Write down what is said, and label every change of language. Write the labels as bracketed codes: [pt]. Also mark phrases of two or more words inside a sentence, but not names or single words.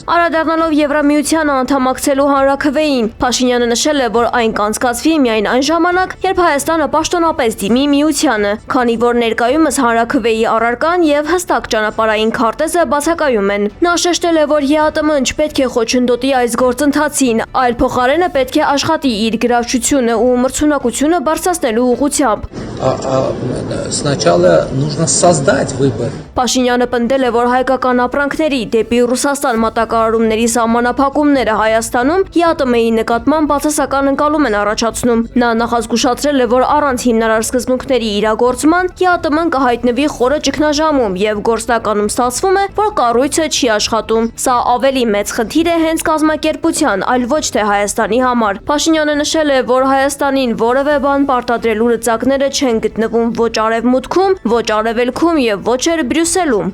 [hy] Անդրադառնալով Եվրամիությանը անդամակցելու հանրաքվեին, Փաշինյանը նշել է, որ այն կանցկացվի միայն այն ժամանակ, երբ Հայաստանը պաշտոնապես դիմի միությանը, քանի որ ներկայումս հանրաքվեի առարկան եւ հստակ ճանապարհային քարտեզը բացակայում են։ Նա շեշտել է, որ ԵԱՏՄ-ն չպետք է խոչընդոտի այս գործընթացին, այլ փոխարենը պետք է աշխատի իր գրավչությունը ու մրցունակությունը բարձրացնելու ուղղությամբ։ [ru] Сначала нужно создать выбор. [hy] Փաշինյանը պնդել է, որ հայկական ապրանքների դեպի Ռուսաստան մատակարարումների սահմանափակումները Հայաստանում ԵԱՏՄ-ի նկատմամբ բացասական ընկալում են առաջացնում։ Նա նախազգուշացրել է, որ առանց հիմնարար սկզբունքների իրագործման ԵԱՏՄ-ն կհայտնվի խորը ճգնաժամում եւ գործնականում ստացվում է, որ կառույցը չի աշխատում։ Սա ավելի մեծ խնդիր է հենց կազմակերպության, այլ ոչ թե Հայաստանի համար։ Փաշինյանը նշել է, որ Հայաստանին որևէ բան պարտադրելու լծակները չեն գտնվում ոչ արևմուտքում, ոչ արևելքում եւ ոչ էլ Բրյուսելում։